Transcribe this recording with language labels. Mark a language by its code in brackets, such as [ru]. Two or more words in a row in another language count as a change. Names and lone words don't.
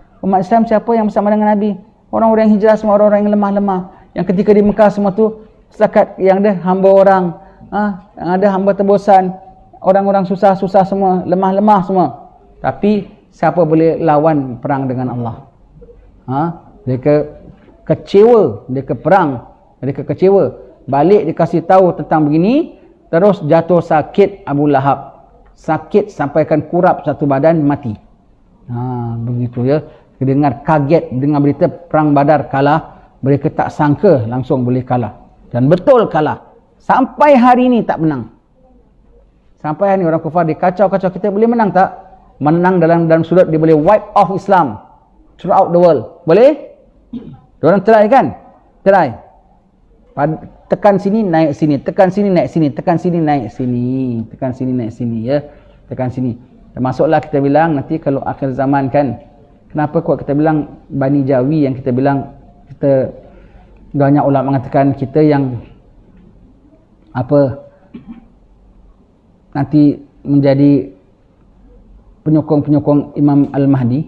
[ms] Umat Islam siapa yang bersama dengan Nabi? Orang-orang yang hijrah semua, orang-orang yang lemah-lemah. Yang ketika di Mekah semua tu setakat yang ada hamba orang, yang ada hamba tebusan, orang-orang susah-susah semua, lemah-lemah semua. Tapi siapa boleh lawan perang dengan Allah? Mereka kecewa, mereka perang, mereka kecewa. Balik dikasih tahu tentang begini, terus jatuh sakit Abu Lahab. Sakit sampaikan kurap satu badan, mati. Begitu ya. Dengar kaget dengan berita perang Badar kalah, mereka tak sangka langsung boleh kalah. Dan betul kalah. Sampai hari ini tak menang. Sampai hari ini orang kufar dikacau-kacau, kita boleh menang tak? Menang dalam sudut, dia boleh [en] wipe off Islam throughout the world. [ms] Boleh? Diorang try kan? Try. Tekan sini, naik sini. Tekan sini, naik sini. Tekan sini, naik sini. Tekan sini, naik sini ya. Tekan sini. Termasuklah kita bilang nanti kalau akhir zaman kan, kenapa kok kita bilang Bani Jawi, yang kita bilang, kita banyak ulama mengatakan kita yang nanti menjadi penyokong-penyokong Imam Al-Mahdi.